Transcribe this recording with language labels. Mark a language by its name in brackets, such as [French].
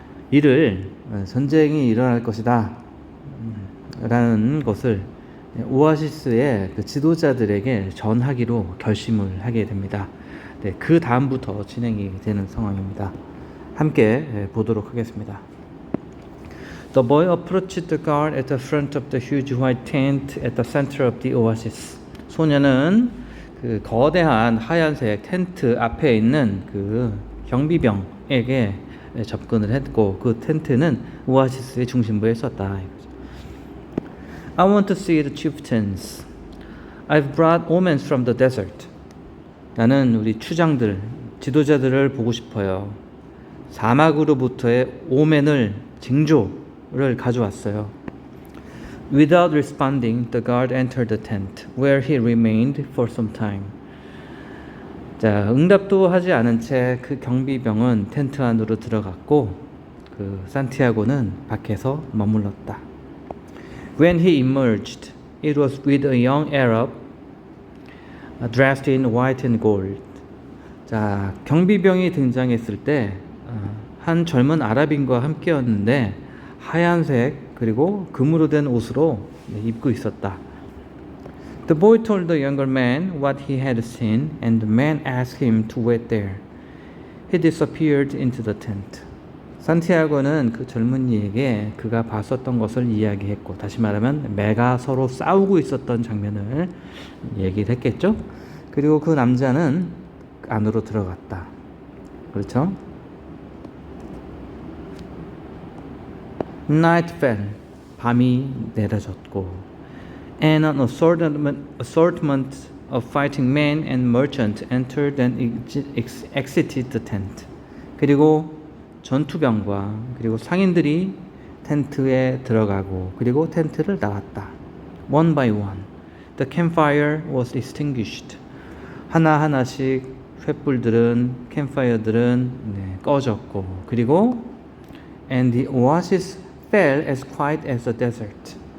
[Korean] 이를 전쟁이 일어날 것이다 라는 것을 오아시스의 그 지도자들에게 전하기로 결심을 하게 됩니다. 그 다음부터 진행이 되는 상황입니다. 함께 보도록 하겠습니다. [English] The boy approached the guard at the front of the huge white tent at the center of the oasis. [Korean] 소녀는 그 거대한 하얀색 텐트 앞에 있는 그 경비병에게 접근을 했고, 그 텐트는 오아시스의 중심부에 있었다. [English] I want to see the chieftains. I've brought omens from the desert. [Korean] 나는 우리 추장들, 지도자들을 보고 싶어요. 사막으로부터의 오멘을, 징조를 가져왔어요. [English] Without responding, the guard entered the tent, where he remained for some time. [Korean] 자, 응답도 하지 않은 채 그 경비병은 텐트 안으로 들어갔고, 그 산티아고는 밖에서 머물렀다. [English] When he emerged, it was with a young Arab dressed in white and gold. [Korean] 자, 경비병이 등장했을 때 한 젊은 아랍인과 함께였는데 하얀색 그리고 금으로 된 옷으로 입고 있었다. [English] The boy told the younger man what he had seen, and the man asked him to wait there. He disappeared into the tent. [Korean] 산티아고는 그 젊은이에게 그가 봤었던 것을 이야기했고, 다시 말하면 매가 서로 싸우고 있었던 장면을 얘기를 했겠죠. 그리고 그 남자는 안으로 들어갔다. 그렇죠? [English] Night fell. [Korean] 밤이 내려졌고, [English] and an assortment of fighting men and merchants entered and exited the tent. [Korean] 그리고 전투병과 그리고 상인들이 텐트에 들어가고 그리고 텐트를 나왔다. [English] One by one, the campfire was extinguished. [Korean] 하나하나씩 횃불들은, 캠파이어들은 꺼졌고, 그리고 [English] and the oasis fell as quiet as the desert.